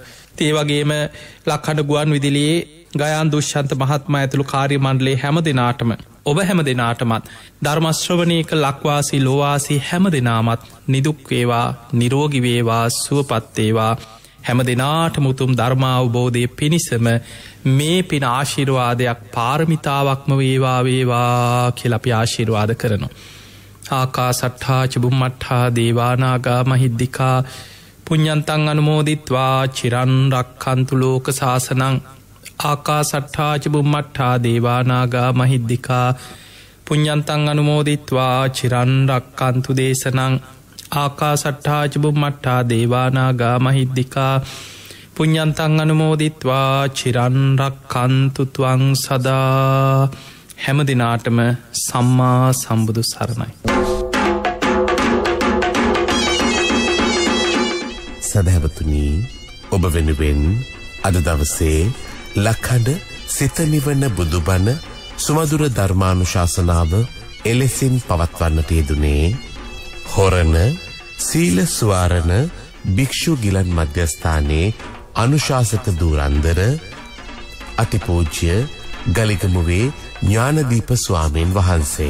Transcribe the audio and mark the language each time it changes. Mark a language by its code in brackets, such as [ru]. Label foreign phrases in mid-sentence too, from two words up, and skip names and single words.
[si] ඒ වගේම ලක්හඬ ගුවන් විදුලියේ ගයාන් දුෂ්‍යන්ත මහත්මයා ඇතුළු කාර්ය මණ්ඩලයේ හැම දිනාටම ඔබ හැම දිනාටමත් ධර්ම ශ්‍රවණයක ලක්වාසී ලෝවාසී හැම දිනාමත් නිදුක් වේවා නිරෝගී වේවා සුවපත් වේවා හැම දිනාටම උතුම් ධර්ම අවබෝධයේ පිණිසම මේ පින ආශිර්වාදයක් පාරමිතාවක්ම වේවා වේවා කියලා අපි ආශිර්වාද කරනවා. [pi] ආකාසට්ඨා චුම්මට්ඨා දේවානාගා මහිද්దికා පුඤ්ඤන්තං අනුමෝදිත්වා චිරන් රක්ඛන්තු ලෝක සාසනං. ආකාසට්ඨා චුම්මට්ඨා දේවානාගා මහිද්దికා පුඤ්ඤන්තං අනුමෝදිත්වා චිරන් රක්ඛන්තු දේශනං. ආකාසට්ඨා චුම්මට්ඨා දේවානාගා මහිද්దికා පුඤ්ඤන්තං අනුමෝදිත්වා චිරන් රක්ඛන්තු ත්වං සදා. [si] හැම දිනාටම සම්මා සම්බුදු සරණයි. සදහැවතුනි, ඔබ වෙනුවෙන් අද දවසේ ලක්හඬ සිත නිවන බුදුබණ සුමధుර ධර්මානුශාසනාව එලෙසින් පවත්වන්නට යෙදුනේ හොරණ සීල ස්වාරණ භික්ෂු ගිලන් මධ්‍යස්ථානයේ අනුශාසක ධුරන්දර අතිපූජ්‍ය ගලිගමුවේ ඥානදීප ස්වාමීන් වහන්සේ.